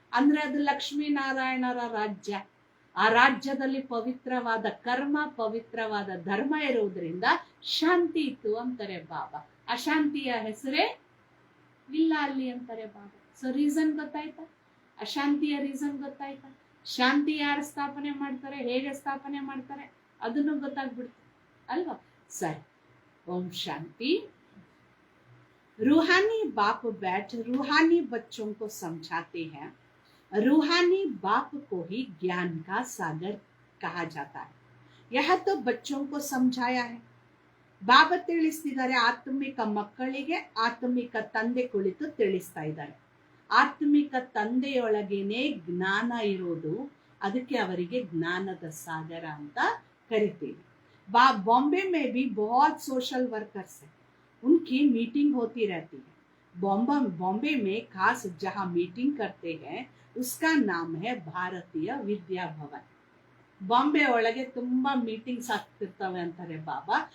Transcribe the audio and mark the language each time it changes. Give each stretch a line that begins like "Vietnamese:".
Kannada: ಅಂದ್ರೆ ಅದು ಲಕ್ಷ್ಮೀನಾರಾಯಣರ ರಾಜ್ಯ. ಆ ರಾಜ್ಯದಲ್ಲಿ ಪವಿತ್ರವಾದ ಕರ್ಮ, ಪವಿತ್ರವಾದ ಧರ್ಮ ಇರುವುದರಿಂದ ಶಾಂತಿ ಇತ್ತು ಅಂತಾರೆ ಬಾಬಾ. ಅಶಾಂತಿಯ ಹೆಸರೇ ಇಲ್ಲ ಅಲ್ಲಿ ಅಂತಾರೆ ಬಾಬಾ. ಸೊ ರೀಸನ್ ಗೊತ್ತಾಯ್ತಾ? ಅಶಾಂತಿಯ ರೀಸನ್ ಗೊತ್ತಾಯ್ತಾ? ಶಾಂತಿ ಯಾರು ಸ್ಥಾಪನೆ ಮಾಡ್ತಾರೆ, ಹೇಗೆ ಸ್ಥಾಪನೆ ಮಾಡ್ತಾರೆ ಅದನ್ನು ಗೊತ್ತಾಗ್ಬಿಡ್ತು ಅಲ್ವಾ? ಸರಿ, ಓಂ ಶಾಂತಿ.
Hindi: रूहानी बाप बैठ रूहानी बच्चों को समझाते हैं. रूहानी बाप को ही ज्ञान का सागर कहा जाता है. यह तो बच्चों को समझाया है.
Kannada: ಬಾಬಾ ತಿಳಿಸ್ತಿದ್ದಾರೆ, ಆತ್ಮಿಕ ಮಕ್ಕಳಿಗೆ ಆತ್ಮಿಕ ತಂದೆ ಕುಳಿತು ತಿಳಿಸ್ತಾ ಇದ್ದಾರೆ. ಆತ್ಮಿಕ ತಂದೆಯೊಳಗೇನೆ ಜ್ಞಾನ ಇರೋದು, ಅದಕ್ಕೆ ಅವರಿಗೆ ಜ್ಞಾನದ ಸಾಗರ ಅಂತ ಕರಿತೀವಿ.
Hindi: बॉम्बे में भी बहुत सोशल वर्कर्स हैं. उनकी मीटिंग होती रहती है. बॉम्बे में खास जहां मीटिंग करते हैं उसका नाम है ಭಾರತೀಯ ವಿದ್ಯಾ ಭವನ್.
Kannada: ಬಾಂಬೆ ಒಳಗೆ ತುಂಬಾ ಮೀಟಿಂಗ್ಸ್ ಆಗ್ತಿರ್ತವೆ ಅಂತಾರೆ ಬಾಬಾ.